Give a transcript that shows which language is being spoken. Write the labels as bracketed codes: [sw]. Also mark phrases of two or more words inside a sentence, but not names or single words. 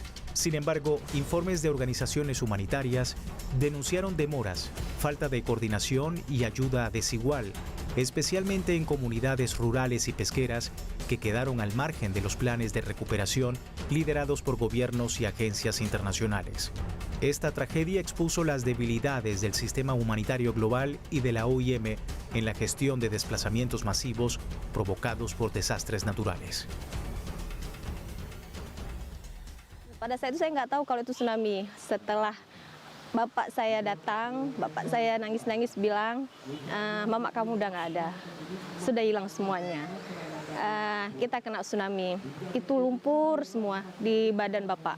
[es] Sin embargo, informes de organizaciones humanitarias denunciaron demoras, falta de coordinación y ayuda desigual, especialmente en comunidades rurales y pesqueras que quedaron al margen de los planes de recuperación liderados por gobiernos y agencias internacionales. Esta tragedia expuso las debilidades del sistema humanitario global y de la OIM en la gestión de desplazamientos masivos provocados por desastres naturales. [id] Pada saat itu saya nggak tahu kalau itu tsunami. Setelah bapak saya datang, bapak saya nangis-nangis bilang, mama kamu udah nggak ada, sudah hilang semuanya. Kita kena tsunami, itu lumpur semua di badan bapak.